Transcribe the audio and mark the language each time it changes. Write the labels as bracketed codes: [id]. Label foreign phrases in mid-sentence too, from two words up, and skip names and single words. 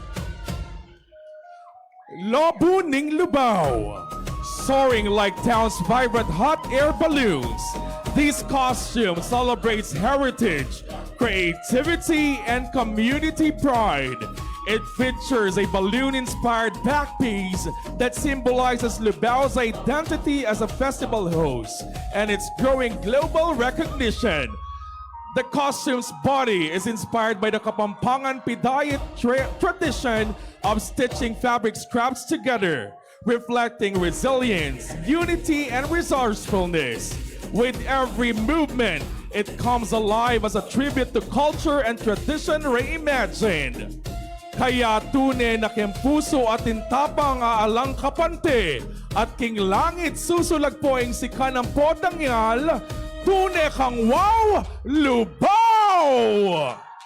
[pam] Labuning Lubao, [en] soaring like town's vibrant hot air balloons. This costume celebrates heritage, creativity, and community pride. It features a balloon-inspired backpiece that symbolizes Lubao's identity as a festival host and its growing global recognition. The costume's body is inspired by the Kapampangan Pidayat tradition of stitching fabric scraps together, reflecting resilience, unity, and resourcefulness. With every movement, it comes alive as a tribute to culture and tradition reimagined. [pam] Kaya tunay na kempuso at intapang aalang kapante at king langit susulagpoing si kanang podangyal, tunay kang wow, Lubao!